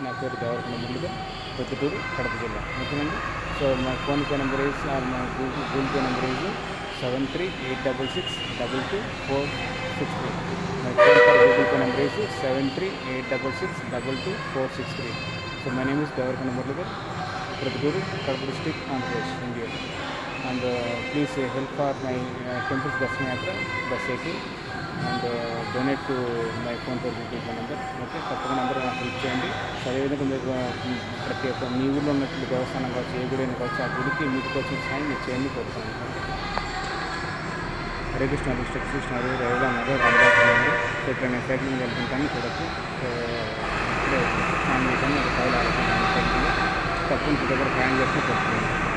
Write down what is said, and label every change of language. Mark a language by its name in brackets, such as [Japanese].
[Telugu] నా పేరు దేవరకొండ మురళీధర్, ప్రొద్దుటూరు, కడప జిల్లా. ఓకేనండి. [English] So మా PhonePe number is or మా Google Pay number is 7386622463. My phone for Google Pay number is 7386622463. So my name is Devarkonda Muralidhar, Pradipuru, Kadapa district, Andhra Pradesh, India. And please help for my temple's Darshan Yatra by cycle and donate to my phone for Google Pay number. [Telugu] Okay, తప్పకుండా అందరూ నాకు help చేయండి. అదేవిధంగా మీకు ప్రతి ఒక్క మీ ఊళ్ళో ఉన్నటువంటి దేవస్థానం కావచ్చు, ఏ గుడి కావచ్చు, ఆ గుడికి మీకు వచ్చిన సాయం మీరు చేయండి కోరుతున్నాను. హరే కృష్ణ కృష్ణ హరే హరే రామ రామ. సో ఇక్కడ నేను సైకిల్ మీద వెళ్తుంటాను చూడొచ్చు. సో ఇప్పుడే స్నానం చేశాను. ఒక 5 ఆలోచన సైకిల్ తప్పకుండా దగ్గర ప్రయాణం చేస్తే కొడుతున్నాను.